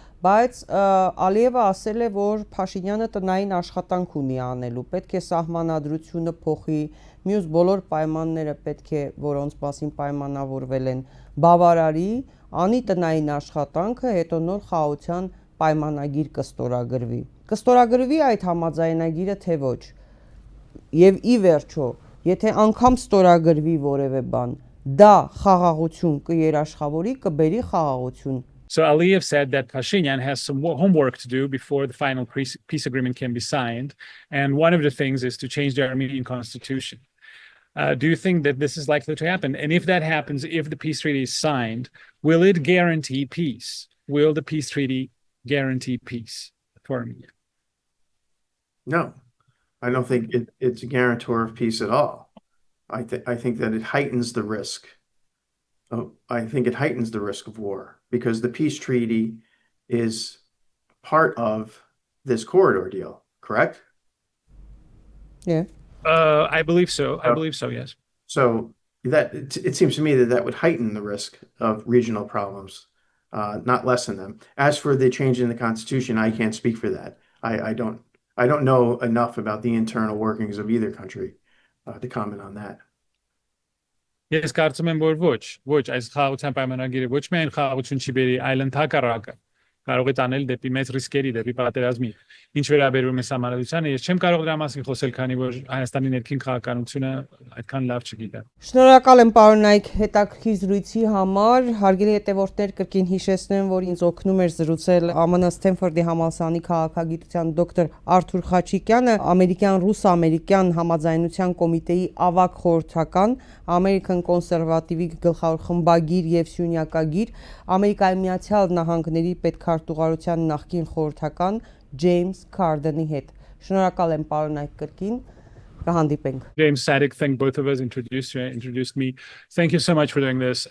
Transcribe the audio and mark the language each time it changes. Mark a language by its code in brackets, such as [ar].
[hy] Բայց Ալիևը ասել է, որ Փաշինյանը տնային աշխատանք ունի անելու, պետք է սահմանադրությունը փոխի, մյուս բոլոր պայմանները պետք է, որոնց մասին պայմանավորվել են, բավարարի, անի տնային աշխատանքը, հետո նոր խաղաղության պայմանագիր կստորագրվի։ Կստորագրվի այդ համաձայնագիրը թե ոչ։ Եվ ի վերջո, եթե անգամ ստորագրվի որևէ բան, դա խաղաղություն կերաշխավորի, կբերի խաղաղություն։ [en] So Aliyev said that Pashinyan has some homework to do before the final peace agreement can be signed. And one of the things is to change the Armenian constitution. Do you think that this is likely to happen? And if that happens, if the peace treaty is signed, will it guarantee peace? Will the peace treaty guarantee peace for Armenia? No, I don't think it's a guarantor of peace at all. I think that it heightens the risk. I think it heightens the risk of war because the peace treaty is part of this corridor deal, correct? Yeah. I believe so. I believe so, yes. So that it seems to me that would heighten the risk of regional problems, not lessen them. As for the change in the constitution, I can't speak for that. I don't know enough about the internal workings of either country to comment on that. [hy] Ես կարծում եմ, որ ոչ, այս խաղաղության պայմանագիրը ոչ միայն խաղաղություն չի բերի, այլ ընդհակառակը կարող է տանել դեպի մեծ ռիսկերի, դեպի պատերազմի։ Ինչ վերաբերում է համալրությանը, ես չեմ կարող դրա մասին խոսել, քանի որ Հայաստանի ներքին քաղաքականությունը այդքան լավ չգիտեմ։ Շնորհակալ եմ պարոն Նայք հետաքրքիր զրույցի համար։ Հարգելի հետևորդներ, կրկին հիշեցնեմ, որ ինձ օգնում էր զրուցել ԱՄՆ Սթենֆորդի համալսարանի քաղաքագիտության դոկտոր Արթուր Խաչիկյանը, ամերիկյան ռուս-ամերիկյան համաձայնության կոմիտեի ավագ խորհրդական, American կոնսերվատիվի գլխավոր խմբագիր եւ սյունյակագիր, Ամերիկայի Միացյալ Նահանգների պետքարտուղարության նախկին խորհրդական James Cardeni հետ։ Շնորհակալ եմ պարոն Նայք կրկին, կհանդիպենք։ [en] James Sadik, thank both of us introduced me. Thank you so much for doing this.